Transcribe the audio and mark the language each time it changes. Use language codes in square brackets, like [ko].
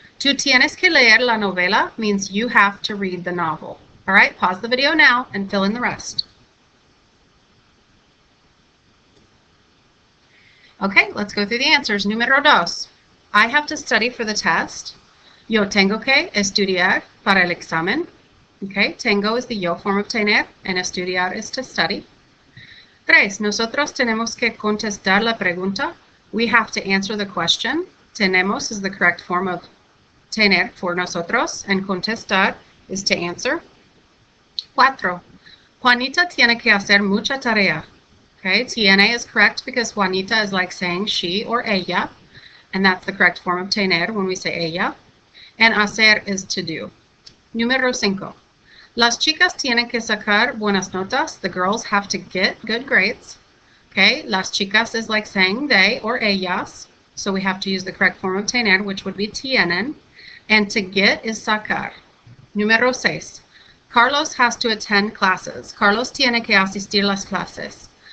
[es] Tú tienes que leer la novela [en] means you have to read the novel. All right, pause the video now and fill in the rest. Okay, let's go through the answers. [es] Número 2. [en] I have to study for the test. [es] Yo tengo que estudiar para el examen. [en] Okay, tengo is the yo form of tener, and estudiar is to study. 3. [es] Nosotros tenemos que contestar la pregunta. [en] We have to answer the question. Tenemos is the correct form of tener for nosotros, and contestar is to answer. 4. [es] Juanita tiene que hacer mucha tarea. [en] Okay, tiene is correct because Juanita is like saying she or ella, and that's the correct form of tener when we say ella. And hacer is to do. [es] Número 5. Las chicas tienen que sacar buenas notas. [en] The girls have to get good grades. Okay, las chicas is like saying they or ellas, so we have to use the correct form of tener, which would be tienen. And to get is sacar. [es] Número 6. [en] Carlos has to attend classes. [es] Carlos tiene que asistir las clases.